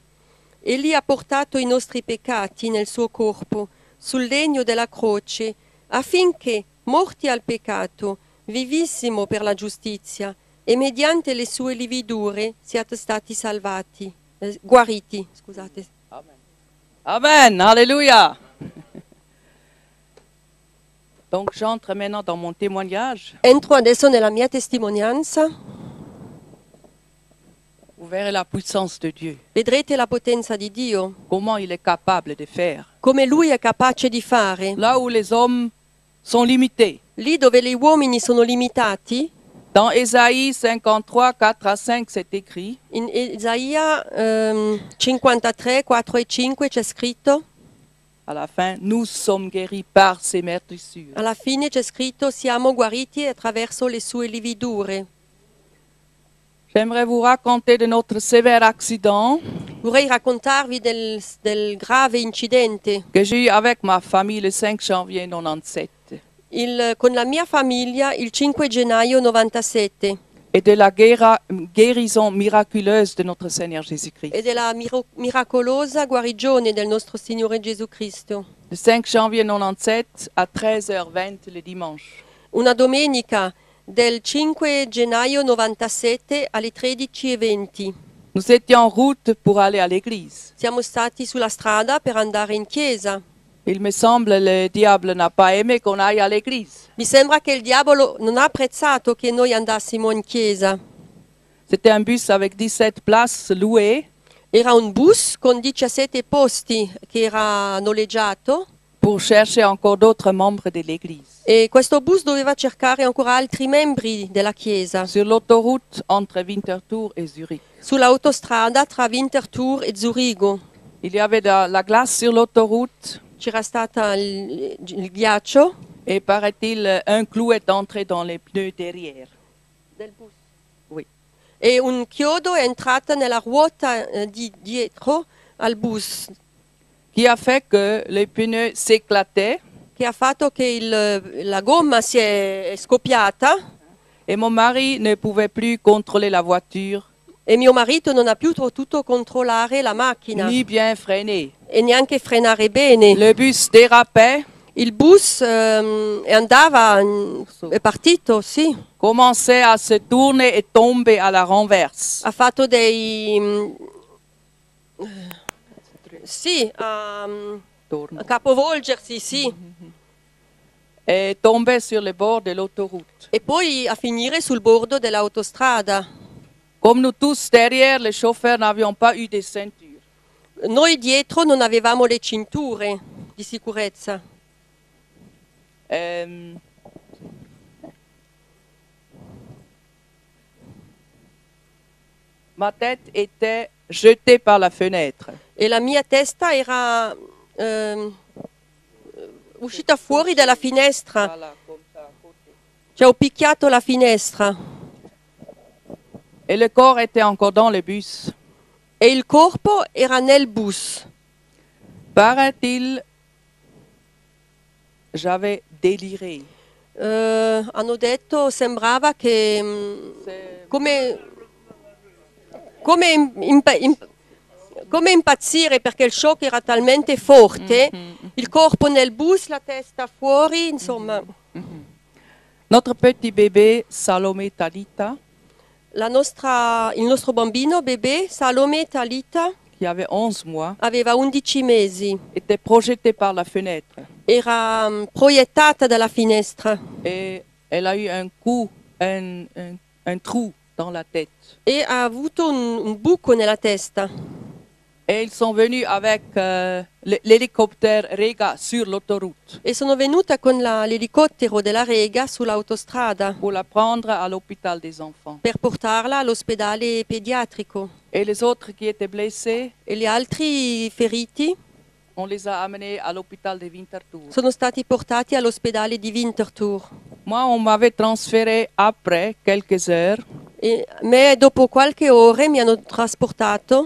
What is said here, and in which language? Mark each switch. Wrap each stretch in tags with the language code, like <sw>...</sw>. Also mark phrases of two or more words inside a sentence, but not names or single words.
<it>Egli ha portato i nostri peccati nel suo corpo, sul legno della croce, affinché, morti al peccato, vivissimo per la giustizia, e mediante le sue lividure siate stati salvati, guariti. Scusate.</it> <fr>Amen. Amen. Alléluia. Donc j'entre maintenant dans mon témoignage.</fr> <it>Entro adesso nella mia testimonianza.</it> <fr>Vous verrez la puissance de Dieu,</fr> <it>Vedrete la potenza di Dio,</it> <fr>comment il est capable de faire.</fr> <it>come Lui è capace di fare.</it> <fr>Là où les hommes sont limités.</fr> <it>Lì dove gli uomini sono limitati,</it> <fr>Dans Ésaïe 53, 4 à 5, c'est écrit:</fr> <it>in Isaia 53, 4 e 5 c'è scritto,</it> <fr>à la fin, nous sommes guéris par ses meurtrissures.</fr> <it>alla fine c'è scritto siamo guariti attraverso le sue lividure.</it> <fr>J'aimerais vous raconter de notre sévère accident</fr> <it>Vorrei raccontarvi del grave incidente</it> <fr>que j'ai eu avec ma famille le 5 janvier 97</fr> <it>con la mia famiglia il 5 gennaio 97</it> <fr>et de la guérison miraculeuse de notre Seigneur Jésus-Christ.</fr> <it>e della miracolosa guarigione del nostro Signore Gesù Cristo.</it> <fr>Le 5 janvier 97 à 13h20 le dimanche.</fr> <it>Una domenica del 5 gennaio 97 alle 13:20.</it> <fr>Nous étions en route pour aller à l'église.</fr> <it>Siamo stati sulla strada per andare in chiesa.</it> <fr>Il me semble le diable n'a pas aimé qu'on aille à l'église.</fr> <it>Mi sembra che il diavolo non ha apprezzato che noi andassimo in chiesa.</it> <fr>C'était un bus avec 17 places louées</fr> <it>Era un bus con 17 posti che era noleggiato</it> <fr>pour chercher encore d'autres membres de l'église.</fr> <it>e questo bus doveva cercare ancora altri membri della chiesa</it> <fr>Sur l'autoroute entre Winterthur et Zurich.</fr> <it>sull'autostrada tra Winterthur e Zurigo.</it> <fr>Il y avait de la glace sur l'autoroute</fr> <it>C'era stata il ghiaccio</it> <fr>et paraît-il un clou est entré dans les pneus derrière.</fr> <it>del bus.</it> <fr>Oui.</fr> <it>E un chiodo è entrata nella ruota di dietro al bus,</it> <fr>Qui a fait que les pneus s'éclataient</fr> <it>che ha fatto che la gomma si è scoppiata</it> <fr>et mon mari ne pouvait plus contrôler la voiture</fr> <it>e mio marito non ha più potuto controllare la macchina</it> <fr>ni bien freiner.</fr> <it>e neanche frenare bene.</it> <fr>Le bus dérapait,</fr> <it>Il bus è partito, sì,</it> <fr>commençait à se tourner et tomber à la renverse.</fr> <it>ha fatto sì, a capovolgersi, sì,</it> <fr>Et tombait sur le bord de l'autoroute.</fr> <it>e poi a finire sul bordo dell'autostrada.</it> <fr>Comme nous tous derrière, les chauffeurs n'avions pas eu de ceinture.</fr> <it>Noi dietro non avevamo le cinture di sicurezza.</it> <fr>Ma tête était jetée par la fenêtre.</fr> <it>E la mia testa era uscita fuori dalla finestra,</it> <fr>Voilà, comme ça, à côté.</fr> <it>cioè ho picchiato la finestra</it> <fr>Et le corps était encore dans le bus.</fr> <it>e il corpo era nel bus.</it> <fr>Paraît-il, j'avais déliré.</fr> <it>Hanno detto, sembrava che come impazzire perché il shock era talmente forte, il corpo nel bus, la testa fuori, insomma.</it> <fr>Notre petit bébé, Salomé Talita,</fr> <it>Il nostro bambino, bebè, Salome Talita,</it> <fr>qui avait 11 mois,</fr> <it>aveva 11 mesi.</it> <fr>était projetée par la fenêtre.</fr> <it>Era proiettata dalla finestra</it> <fr>Et elle a eu un coup, un trou dans la tête.</fr> <it>e ha avuto un buco nella testa.</it> <fr>Et ils sont venus avec l'hélicoptère Rega sur l'autoroute</fr> <it>E sono venuta con l'elicottero della Rega sull'autostrada</it> <fr>pour la prendre à l'hôpital des enfants.</fr> <it>per portarla all'ospedale pediatrico.</it> <fr>Et les autres qui étaient blessés,</fr> <it>E gli altri feriti</it> <fr>on les a amenés à l'hôpital de Winterthur.</fr> <it>sono stati portati all'ospedale di Winterthur.</it> <fr>Moi, on m'avait transféré après quelques heures</fr> <it>E me dopo qualche ore mi hanno trasportato</it>